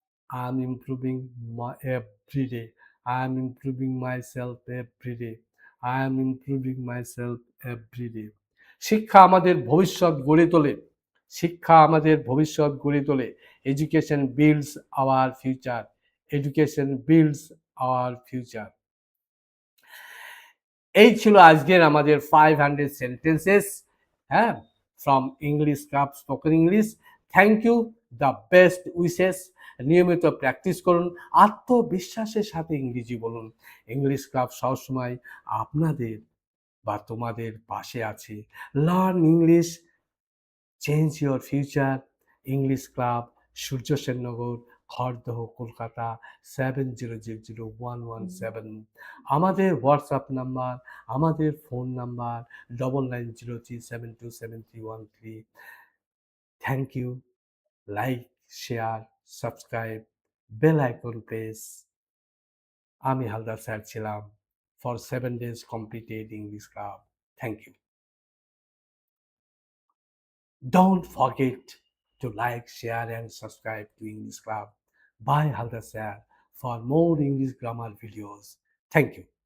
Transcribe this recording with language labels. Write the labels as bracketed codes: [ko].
[en] I am improving every day. I am improving myself every day. I am improving myself every day. [bn] শিক্ষা আমাদের ভবিষ্যৎ গড়ে তোলে। শিক্ষা আমাদের ভবিষ্যৎ গড়ে তোলে। [en] Education builds our future. Education builds our future. [bn] এই ছিল আজকের আমাদের 500 সেন্টেন্সেস, হ্যাঁ, from English club spoken English. [en] Thank you, the best wishes. [bn] নিয়মিত প্র্যাকটিস করুন, আত্মবিশ্বাসের সাথে ইংরেজি বলুন। ইংলিশ ক্লাব সবসময় আপনাদের বা তোমাদের পাশে আছে। [en] Learn English, change your future. [bn] English club, সূর্য সেননগর, খড়দহ, কলকাতা 70000117। আমাদের হোয়াটসঅ্যাপ নাম্বার, আমাদের phone number 9903727313। [en] Thank you. Like, share, subscribe, bell icon press. [bn] আমি হালদার স্যার ছিলাম [en] for 7 days completed [bn] English club. [en] Thank you. Don't forget to like, share and subscribe to English Club by Haldar Sir for more English grammar videos. Thank you.